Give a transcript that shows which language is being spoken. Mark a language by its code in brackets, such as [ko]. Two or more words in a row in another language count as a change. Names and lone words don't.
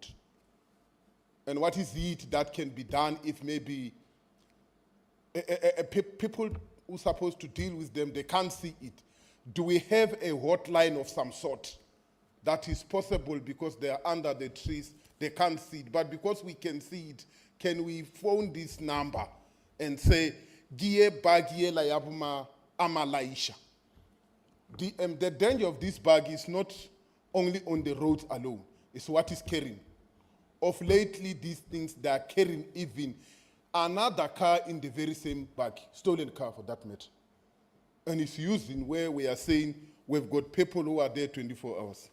[en] And what is it that can be done if maybe people who are supposed to deal with them, they can't see it? Do we have a hotline of some sort that is possible because they are under the trees, they can't see it, but because we can see it, can we phone this number and say, Gie bagie la yabuma amalaisha? The danger of this bug is not only on the roads alone, it's what is carrying. Of lately, these things, they are carrying even another car in the very same bag, stolen car for that matter. And it's using where we are saying we've got people who are there 24 hours.